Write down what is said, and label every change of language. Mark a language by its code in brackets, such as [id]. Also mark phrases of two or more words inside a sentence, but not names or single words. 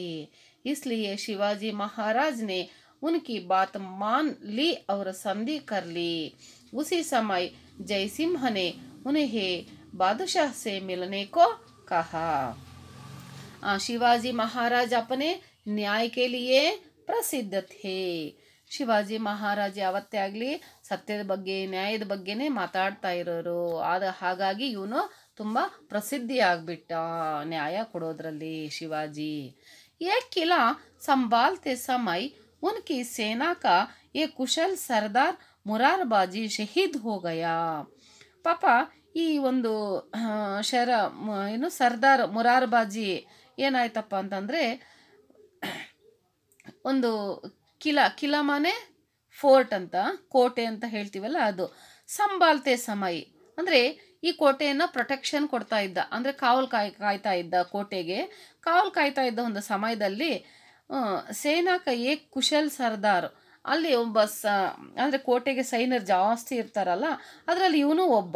[hi] इसलिए शिवाजी महाराज ने उनकी बात मान ली और संधि कर ली. उसी समय जयसिंह ने उन्हें बादशाह से मिलने को कहा. शिवाजी महाराज अपने न्याय के लिए प्रसिद्ध थे. [kn] ಶಿವಾಜಿ ಮಹಾರಾಜ ಯಾವತ್ತೇ ಆಗಲಿ ಸತ್ಯದ ಬಗ್ಗೆ ನ್ಯಾಯದ ಬಗ್ಗೆನೇ ಮಾತಾಡ್ತಾ ಇರೋರು. ಹಾಗಾಗಿ ಇವನು ತುಂಬ ಪ್ರಸಿದ್ಧಿ ಆಗಿಬಿಟ್ಟ ನ್ಯಾಯ ಕೊಡೋದ್ರಲ್ಲಿ ಶಿವಾಜಿ. [hi] एक किला संभालते समय उनकी सेना का एक कुशल सरदार मुरारबाजी शहीद हो गया. [kn] ಪಾಪ ಈ ಒಂದು ಸರ್ದಾರ್ ಮುರಾರ್ಬಾಜಿ ಏನಾಯ್ತಪ್ಪ ಅಂತಂದರೆ, ಒಂದು ಕಿಲಾ ಮಾನೆ ಫೋರ್ಟ್ ಅಂತ, ಕೋಟೆ ಅಂತ ಹೇಳ್ತೀವಲ್ಲ ಅದು. [hi] संभालते समय [kn] ಅಂದರೆ ಈ ಕೋಟೆಯನ್ನು ಪ್ರೊಟೆಕ್ಷನ್ ಕೊಡ್ತಾ ಇದ್ದ, ಅಂದರೆ ಕಾವಲು ಕಾಯ್ತಾ ಇದ್ದ, ಕೋಟೆಗೆ ಕಾವಲು ಕಾಯ್ತಾ ಇದ್ದ ಒಂದು ಸಮಯದಲ್ಲಿ [hi] सेनाका एक कुशल सरदार, [kn] ಅಲ್ಲಿ ಒಬ್ಬ ಅಂದರೆ ಕೋಟೆಗೆ ಸೈನ್ಯರು ಜಾಸ್ತಿ ಇರ್ತಾರಲ್ಲ, ಅದರಲ್ಲಿ ಇವನು ಒಬ್ಬ.